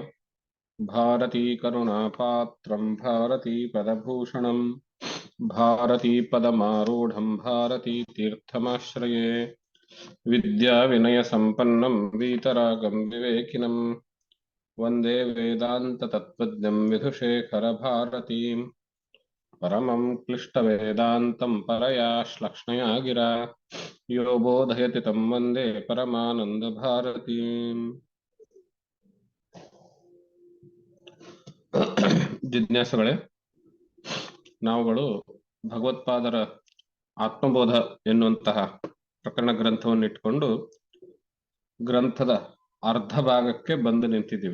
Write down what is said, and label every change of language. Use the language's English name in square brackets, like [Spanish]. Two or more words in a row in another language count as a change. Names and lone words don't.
[Sanskrit] भारतीकरुणापात्रं भारतीपदभूषणं भारतीपदमारूढं भारतीतीर्थमाश्रये विद्याविनयसम्पन्नं वीतरागं विवेकिनं वन्दे वेदान्ततत्त्वज्ञं विधुशेखरभारतीं परमं क्लिष्टवेदान्तं परया श्लक्ष्णया गिरा यो बोधयति तं वन्दे परमानन्दभारतीम्। [Kannada] ಜಿಜ್ಞಾಸುಗಳೇ, ನಾವುಗಳು ಭಗವತ್ಪಾದರ ಆತ್ಮಬೋಧ ಎನ್ನುವಂತಹ ಪ್ರಕರಣ ಗ್ರಂಥವನ್ನು ಇಟ್ಕೊಂಡು ಗ್ರಂಥದ ಅರ್ಧ ಭಾಗಕ್ಕೆ ಬಂದು ನಿಂತಿದ್ದೀವಿ.